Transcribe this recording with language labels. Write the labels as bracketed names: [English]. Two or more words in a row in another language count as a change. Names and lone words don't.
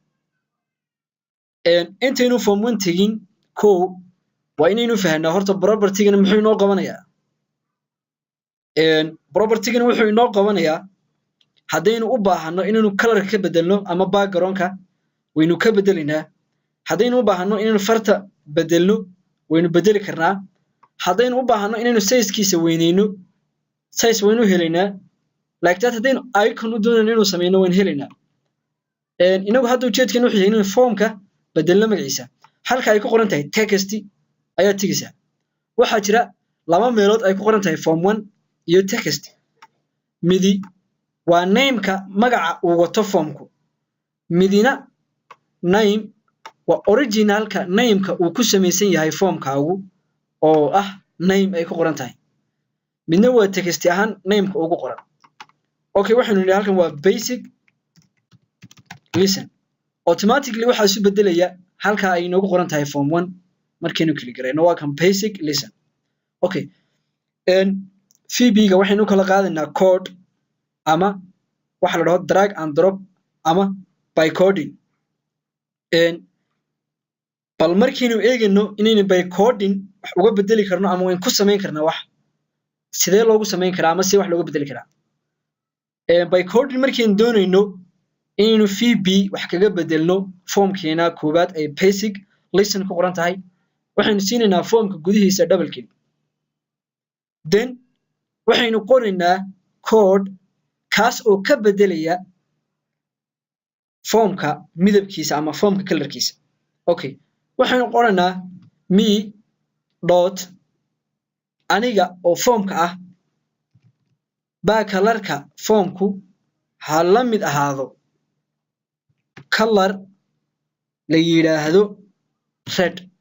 [Somali] intaynu form 1 tagin waa inaynu fahanaa horta property-gana muxuu inoo qabanayaa property-gana wuxuu inoo qabanayaa haddaynu u baahano inaynu color ka bedelno ama background-ka waynu ka bedelinaa haddaynu u baahano inaynu farta bedelno waynu bedeli karnaa haddaynu u baahano inaynu size-kiisa weyneyno size waynu helaynaa [English] like that [Somali] haddaynu icon u doonayno inaynu sameyno waynu helaynaa inagu hadda ujeedkeenu wuxuu yahay inaynu formka bedelno magaciisa halka ay ku qoran tahay text ayaa tigaysaa waxaa jira laba meelood ay ku qoran tahay form 1 iyo text midi waa name-ka magaca uu wato formku midina name waa originalka name-ka uu ku samaysan yahay formkaagu oo ah name ay ku qoran tahay midna waa text ahaan name-ka ugu qoran okay waxaanu nidhi halkan waa [English] basic listen automatically [Somali] waxaa isu bedelaya halka ay inoogu qoran tahay form 1 markaynu click garayno waa kan [English] basic listen [Somali] okay VB-ga waxaynu kala qaadaynaa code ama waxa la dhaho [English] drag and drop [Somali] ama [English] by coding [Somali] bal markaynu eegayno inaynu [English] by coding [Somali] wax uga bedeli karno ama wayn ku samayn karnaa wax sidee loogu samayn karaa ama si wax looga bedeli karaa [English] by coding [Somali] markaynu doonayno inaynu VB wax kaga bedelno formkeena koobaad ay [English] basic listen [Somali] ku qoran tahay waxaynu siinaynaa formka gudihiisa [English] double click then [Somali] waxaynu qoraynaa code kaas oo ka bedelaya formka midabkiisa ama formka colorkiisa okay waxaynu qoraynaa [English] me dot [Somali] aniga oo formka ah baa colorka formku ha la mid ahaado color la yiraahdo red